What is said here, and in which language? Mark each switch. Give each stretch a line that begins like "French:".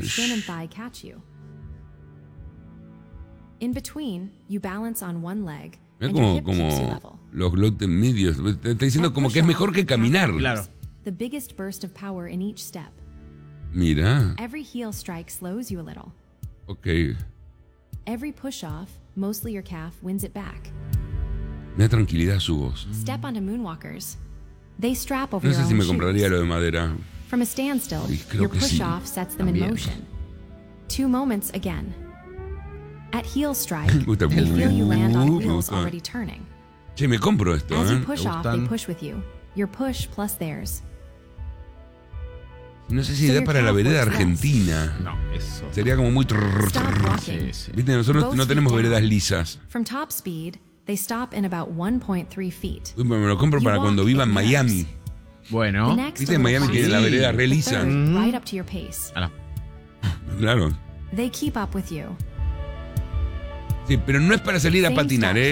English: Shin and thigh catch you. In between, you balance on one leg.
Spanish: Mira como los glúteos medios. Te está diciendo como que es mejor que caminar. Claro.
English: The biggest burst of power in each step. Mira. Every heel strike slows you a little. Okay. Every push off, mostly your calf wins it back.
Spanish: Mira, tranquilidad su voz.
English: Step onto moonwalkers. They strap over your shoes.
Spanish: No sé si me compraría lo de madera.
English: From a standstill, your push off sets them in motion. Two moments again. At heel strike, they feel you land on the wheels already turning.
Spanish: Che, me compro esto, ¿eh?
English: As you push off, they push with you. Your push plus theirs.
Spanish: No sé si da para la vereda argentina. No, eso. Sería como muy trrrr. Viste, nosotros no tenemos veredas lisas.
English: From top speed, they stop in about 1.3 feet.
Spanish: Uy, me lo compro para cuando viva en Miami. Bueno. Viste, en Miami tiene la vereda re lisa.
English: Right up to your pace. Claro. They keep up with you.
Spanish: Sí, pero no es para salir a patinar, ¿eh?